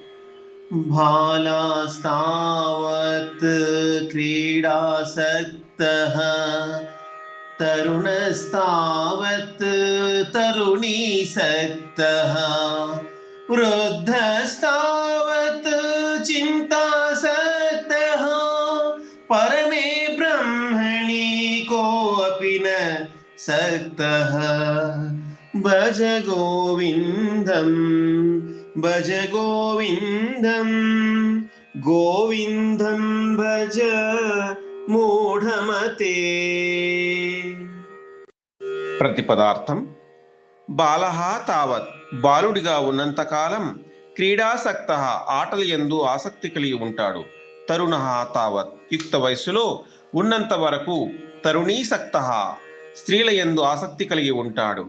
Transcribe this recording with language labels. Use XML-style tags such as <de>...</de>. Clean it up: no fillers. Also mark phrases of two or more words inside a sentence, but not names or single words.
<sa>బాలాస్తావత్ క్రీడాసక్తః తరుణస్తావత్ తరుణీసక్తః వృద్ధస్తావత్ చింతాసక్తః परमे ब्रह्मणि कोऽपि न सक्तः भज गोविन्दं भज गोविन्दं गोविन्दं भज मूढमते.</sa> <te>ప్రతిపదార్థం:</te> <sa>బాలః తావత్</sa> <te>బాలుడిగా ఉన్నంతకాలం క్రీడాసక్తః ఆటల యందు ఆసక్తి కలిగి ఉంటాడు.</te> <sa>తరుణః తావత్</sa> <te>యుక్త వయస్సులో ఉన్నంత వరకు తరుణీసక్తః స్త్రీల యందు ఆసక్తి కలిగి ఉంటాడు.</te>